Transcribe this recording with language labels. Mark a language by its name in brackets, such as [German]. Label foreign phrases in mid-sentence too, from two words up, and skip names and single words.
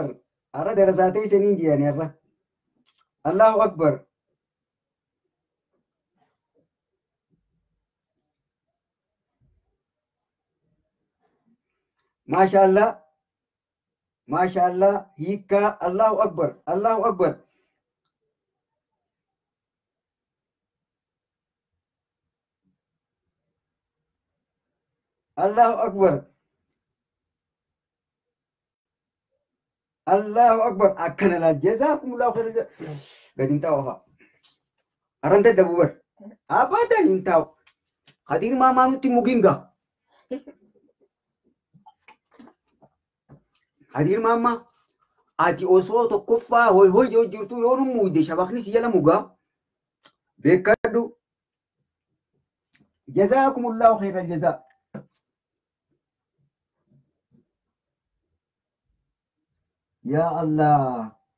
[Oromo] Arra darasaa teessaniin jeeni arra. [Arabic] الله أكبر ما شاء الله. ما شاء الله. Hiikkaa. الله أكبر الله أكبر. الله أكبر. الله أكبر. [Oromo] Akkana laal [Arabic] جزاكم الله خير الجزاء. [Oromo] Gadin taa'u haa. Arranta dabubar. Abadan hin taa'u. Hadir maamaanutti muginga. Hadir maama ati osoo tokkoffaa hoy yoo jirtu yoo nu muyde shabakni si jala mugaa beekadhu. [Arabic] جزاكم الله خير الجزاء. يا الله.